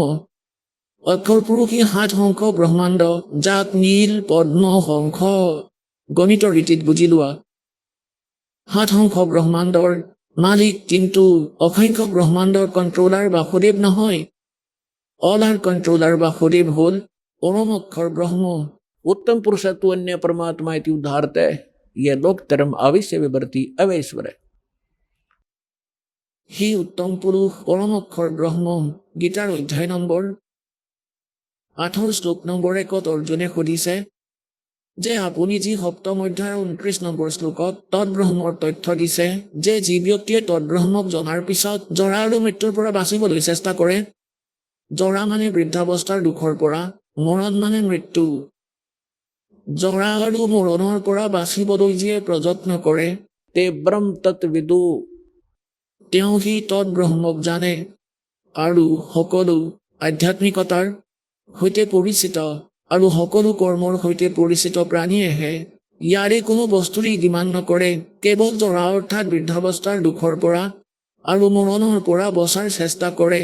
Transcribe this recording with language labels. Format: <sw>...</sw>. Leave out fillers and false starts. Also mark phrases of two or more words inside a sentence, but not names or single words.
<as>অক্ষৰ পুৰুষ ই 7 সংখ্য ব্ৰহ্মাণ্ড, যাক নীল পদ্ম শংখ গণিতৰ ৰীতিত বুজি লোৱা। 7 সংখ্য ব্ৰহ্মাণ্ডৰ মালিক, কিন্তু অসংখ্য ব্ৰহ্মাণ্ডৰ কণ্ট্ৰলাৰ বাসুদেৱ নহয়।</as> <en>all are controller</en> <as>বাসুদেৱ হ'ল পৰম অক্ষৰ ব্ৰহ্ম।</as> <sa>उत्तम पुरुषत्व अन्य परमात्मा इति उद्धारते यह लोक धर्म अवश्य विवर्ती अवैश्वर।</sa> <as>সি উত্তম পুৰুষ পৰম অক্ষৰ ব্ৰহ্ম। গীতাৰ অধ্যায় নম্বৰ 8 শ্লোক নম্বৰ 1 অৰ্জুনে সুধিছে যে আপুনি যি সপ্তম অধ্যায়ৰ 29 নম্বৰ শ্লোকত তৎব্ৰহ্মৰ তথ্য দিছে যে যি ব্যক্তিয়ে তৎব্ৰহ্মক জনাৰ পিছত জৰা আৰু মৃত্যুৰ পৰা বাচিবলৈ চেষ্টা কৰে, জৰা মানে বৃদ্ধাৱস্থাৰ দুখৰ পৰা, মৰণ মানে মৃত্যু। জৰা আৰু মৰণৰ পৰা বাচিবলৈ যিয়ে প্ৰযত্ন কৰে</as> <sa>ते ब्रह्म तत्विदु</sa> <as>তেওঁ সি তৎব্ৰহ্মক জানে আৰু সকলো আধ্যাত্মিকতাৰ সৈতে পৰিচিত আৰু সকলো কৰ্মৰ সৈতে পৰিচিত প্ৰাণীয়েহে ইয়াৰে কোনো বস্তুৰেই ডিমাণ্ড নকৰে, কেৱল জৰা অৰ্থাৎ বৃদ্ধাৱস্থাৰ দুখৰ পৰা আৰু মৰণৰ পৰা বচাৰ চেষ্টা কৰে।</as>